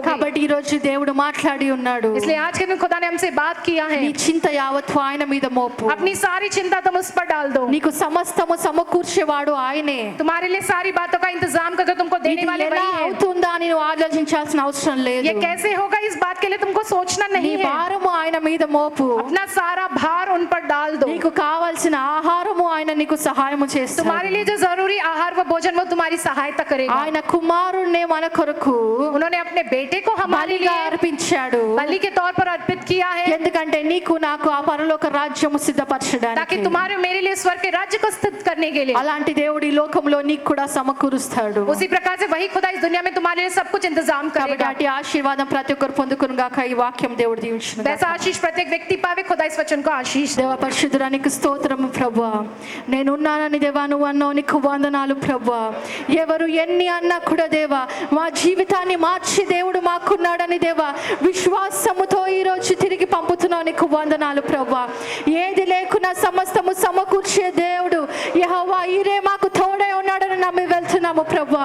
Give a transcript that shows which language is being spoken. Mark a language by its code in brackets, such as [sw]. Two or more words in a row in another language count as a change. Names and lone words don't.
[te] కాబట్టి ఈ రోజు దేవుడు మాట్లాడి ఉన్నాడు. [hi] इसलिए आज के दिन खुदा ने हमसे बात किया है, [te] నీ చింత యావత్తు ఆయన మీద మోపు. [hi] अपनी सारी चिंता तुम उस पर डाल दो। [te] నీకు సమస్తము సమకూర్చేవాడు ఆయనే. [hi] तुम्हारे लिए सारी बातों का इंतजाम करके तुमको देने [te] ఇది [hi] वाले [te] ఎలా [hi] वही है। [te] అవుతుందా అని నువ్వు ఆలోచించాల్సిన అవసరం లేదు. [hi] ये कैसे होगा इस बात के लिए तुमको सोचना [te] నీ [hi] नहीं है। [te] భారము ఆయన మీద మోపు. [hi] अपना सारा भार उन पर डाल दो। [te] నీకు కావాల్సిన ఆహారము ఆయన నీకు సహాయము చేస్తాడు. [hi] तुम्हारे लिए जो जरूरी आहार व भोजन वो तुम्हारी सहायता करेगा। [te] ఆయన కుమారుణ్ణి మన కొరకు [hi] उन्होंने अपने बेटे को हमारे [te] బలిగా [hi] लिए [te] అర్పించాడు. [hi] बलि के तौर पर अर्पित किया है, [te] ఎందుకంటే నీకు నాకు ఆ పరలోక రాజ్యము [hi] ताकि [te] సిద్ధపరచడానికి. [hi] तुम्हारे मेरे लिए स्वर्ग के राज्य को स्थित करने के लिए। [te] అలాంటి దేవుడు ఈ లోకంలో నీకు కూడా సమకూరుస్తాడు. [hi] उसी प्रकार से वही खुदा इस दुनिया में तुम्हारे लिए सब कुछ इंतजाम [te] కాబట్టి [hi] करेगा। [te] అటు ఆశీర్వాదం ప్రతి ఒక్కరు పొందుకును గాక. ఈ వాక్యం దేవుడు దీవించును గాక. [hi] वैसा आशीष प्रत्येक व्यक्ति पावे, खुदा इस वचन को आशीष दे। [te] దేవ పరిశుద్ధురానికి స్తోత్రము ప్రభువా. నేనున్నానని దేవా నువ్వు అన్నావు, నీకు వందనాలు ప్రభువా. ఎవరు ఎన్ని అన్నా కూడా దేవా మా జీవితాన్ని మార్చి దేవుడు మాకున్నాడని దేవా విశ్వాసముతో ఈరోజు తిరిగి పంపుతున్నావు, నీకు వందనాలు ప్రభువా. ఏది లేకున్నా సమస్తము సమకూర్చే దేవుడు యెహోవా ఈరే మాకు తోడే ఉన్నాడని నమ్మి వెళ్తున్నాము ప్రభువా.